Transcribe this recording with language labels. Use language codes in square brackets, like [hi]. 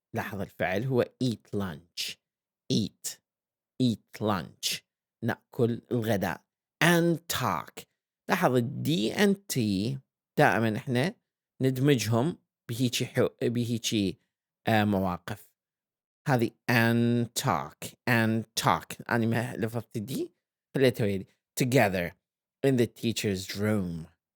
[ar] لاحظ الفعل هو [en] eat lunch. eat lunch. [ar] نأكل الغداء. [en] and talk. [ar] لاحظ الدي [en] and [ar] تي دائما احنا ندمجهم بهيجي مواقف. هذه [en] and talk. [ar] أنا ما لفظت دي خليتها ويلي. [en] together in the teacher's room.